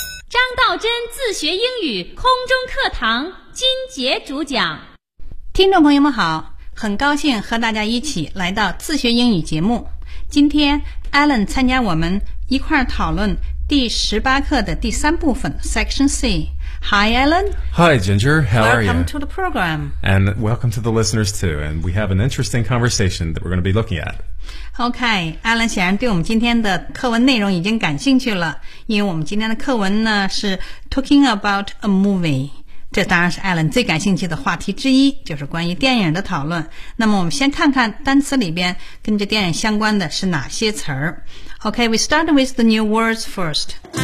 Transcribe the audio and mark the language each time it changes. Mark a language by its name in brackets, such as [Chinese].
[Chinese] 张道真自学英语空中课堂金杰主讲。听众朋友们好，很高兴和大家一起来到自学英语节目。今天 Alan 参加我们一块儿讨论第18课的第三部分 Section C。 [English] Hi Alan. Hi Ginger, how are you? Welcome to the program. And welcome to the listeners too. And we have an interesting conversation that we're going to be looking at. [Chinese] OK, Alan 显然对我们今天的课文内容已经感兴趣了，因为我们今天的课文呢是 [English] Talking about a movie。 [Chinese] 这当然是 Alan 最感兴趣的话题之一，就是关于电影的讨论。那么我们先看看单词里边跟这电影相关的是哪些词儿。 [English] OK, we start with the new words first.